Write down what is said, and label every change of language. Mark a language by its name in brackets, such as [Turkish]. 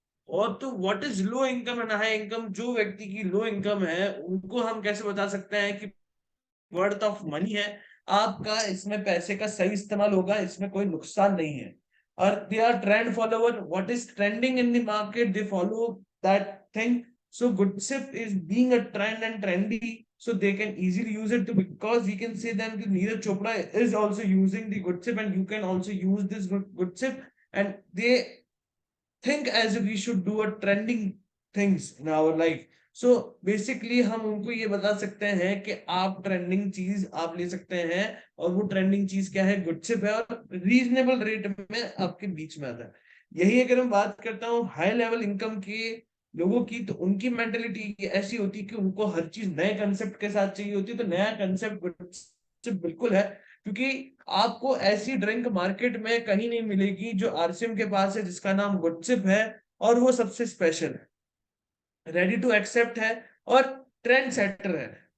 [Hindi] और तो [English] What is low income and high income? [Hindi] जो व्यक्ति की लो इनकम है उनको हम कैसे बता सकते हैं कि [English] worth of money [Hindi] है आपका, इसमें पैसे का सही इस्तेमाल होगा, इसमें कोई नुकसान नहीं है। [English] और they are trend follower, what is trending in the market, they follow that thing. So Goodship is being a trend and trendy, so they can easily use it, because we can say that Neeraj Chopra is also using the Goodship, and you can also use this Goodship, and they think as if we should do a trending things in our life. [Hindi] So basically हम उनको ये बता सकते हैं कि आप trending चीज आप ले सकते हैं, और वो ट्रेंडिंग चीज क्या है, गुडशिप है, और रीजनेबल रेट में आपके बीच में आता है। यही अगर मैं बात करता हूँ हाई लेवल इनकम के लोगों की, तो उनकी मेंटेलिटी ऐसी होती है कि उनको हर चीज नए कंसेप्ट के साथ चाहिए होती है। तो नया कंसेप्ट गुडशिप बिल्कुल है, क्योंकि आपको ऐसी ड्रिंक मार्केट में कहीं नहीं मिलेगी जो आरसीएम के पास है, जिसका नाम गुडशिप है, और वो सबसे स्पेशल है, [English] ready to accept [Hindi] है, और ट्रेंड सेटर है।